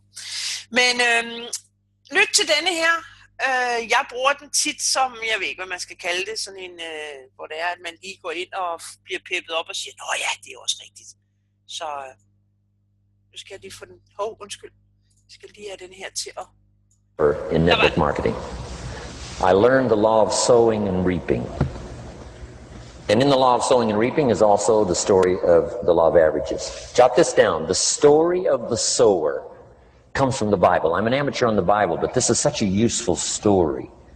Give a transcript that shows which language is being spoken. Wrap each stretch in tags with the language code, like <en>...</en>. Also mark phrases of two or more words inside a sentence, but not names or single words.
<da>Men lyt til denne her. Jeg bruger den tit som, jeg ved ikke, hvad man skal kalde det, sådan en, hvor det er, at man lige går ind og bliver peppet op og siger, nå ja, det er også rigtigt. Så nu skal jeg lige få den, undskyld, jeg skal lige have den her til at...</da> <en>In network marketing, I learned the law of sowing and reaping. And in the law of sowing and reaping is also the story of the law of averages. Jot this down, the story of the sower comes from the Bible. I'm an amateur on the Bible, but this is such a useful story.</en>